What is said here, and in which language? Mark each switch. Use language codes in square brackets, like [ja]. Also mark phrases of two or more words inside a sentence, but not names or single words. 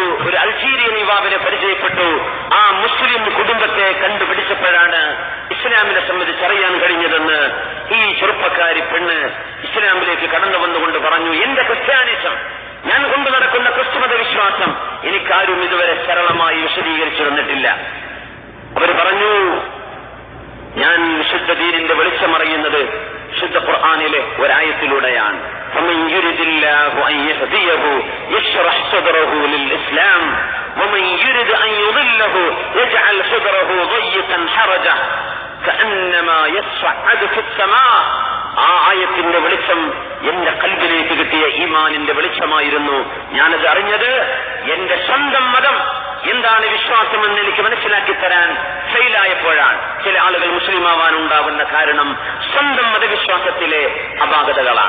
[ml] ഒരു അൾജീരിയൻ യുവാവിനെ പരിചയപ്പെട്ടു. ആ മുസ്ലിം കുടുംബത്തെ കണ്ടുപിടിച്ചപ്പോഴാണ് ഇസ്ലാമിനെ സംബന്ധിച്ച് അറിയാൻ കഴിഞ്ഞതെന്ന് ഈ ചെറുപ്പക്കാരി പെണ്ണ് ഇസ്ലാമിലേക്ക് കടന്നു വന്നുകൊണ്ട് പറഞ്ഞു, എന്റെ ക്രിസ്ത്യാനിസം, ഞാൻ കൊണ്ടു നടക്കുന്ന ക്രിസ്തുമത വിശ്വാസം എനിക്കാരും ഇതുവരെ സരളമായി വിശദീകരിച്ചു തന്നിട്ടില്ല. അവർ പറഞ്ഞു, ഞാൻ വിശുദ്ധ ദീനിന്റെ വെളിച്ചമറിയുന്നത് വിശുദ്ധ ഖുർആനിലെ ഒരായത്തിലൂടെയാണ്. [ar] فمن يرد الله أن يهديه يشرح صدره للإسلام ومن يرد أن يضله يجعل صدره ضيقا حرجا كأنما يصعد في السماء. [ml] ആ ആയത്തിന്റെ വെളിച്ചം എന്റെ കൽബിലേക്ക് കിട്ടിയ ഈമാനിന്റെ വെളിച്ചമായിരുന്നു. ഞാനത് അറിഞ്ഞത് എന്റെ സ്വന്തം മതം എന്താണ് വിശ്വാസമെന്ന് എനിക്ക് മനസ്സിലാക്കി തരാൻ ഫെയിലായപ്പോഴാണ്. ചില ആളുകൾ മുസ്ലിമാവാൻ ഉണ്ടാവുന്ന കാരണം സ്വന്തം മതവിശ്വാസത്തിലെ അപാകതകളാണ്.